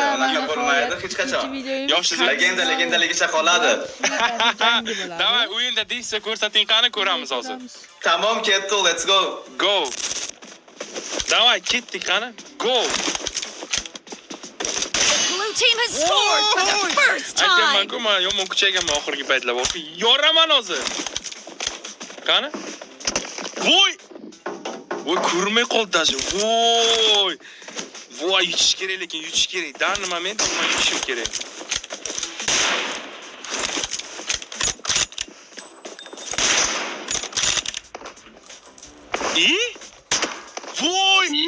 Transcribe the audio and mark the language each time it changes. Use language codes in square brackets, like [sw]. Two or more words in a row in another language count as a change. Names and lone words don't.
[uz] Yanga bo'lmaydi hech qachon. Legendaligicha qoladi. Davay, o'yinda deysiz ko'rsating qani ko'ramiz hozir. Tamom, ketdi, [en] let's go. Go. [uz] Davay, ketdik qani. [en] Go. Blue team has scored for the first time. [uz] Aytganman-ku, men yomon kuchayganman oxirgi paytlar. Yoraman hozir. Qani? Voy! Voy, ko'rmay qoldi даже. Voy! Voy, yutish kerak lekin, yutish kerak. [ru] Данный момент [uz] men yutishim kerak. Voy!